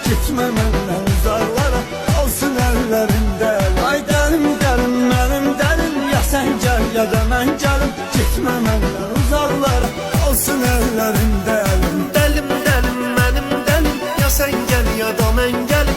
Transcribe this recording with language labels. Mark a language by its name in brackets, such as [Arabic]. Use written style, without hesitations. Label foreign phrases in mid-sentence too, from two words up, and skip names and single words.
[Turkish] Gitme benden uzaklara, kalsın ellerinde. [Azerbaijani] Ay dəlim dəlim mənim dəlim, ya sen gel ya da mən gəlim. [Turkish] Gitme benden uzaklara, kalsın ellerinde. [Azerbaijani] Dəlim dəlim mənim dəlim, ya sən gəl ya da mən gəlim.